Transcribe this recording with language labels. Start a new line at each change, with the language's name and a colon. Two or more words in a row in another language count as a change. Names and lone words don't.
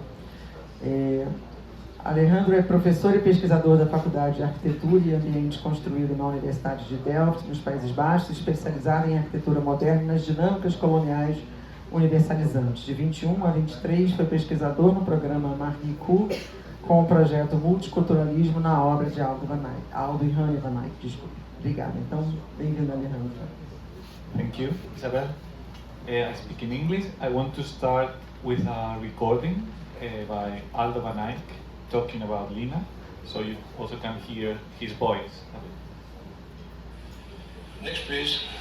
Portuguese: Alejandro é professor e pesquisador da Faculdade de Arquitetura e Ambiente Construído na Universidade de Delft, nos Países Baixos, especializado em arquitetura moderna e nas dinâmicas coloniais universalizantes. De 21 a 23, foi pesquisador no programa Marie Curie, com o projeto Multiculturalismo na obra de Aldo van Eyck. Aldo e Hanne van Eyck, desculpe. Obrigada. Então, bem-vindo, Alejandro.
English: Thank you, Isabel. I speak in English. I want to start with a recording by Aldo van Eyck talking about Lina, so you also can hear his voice. Next, please.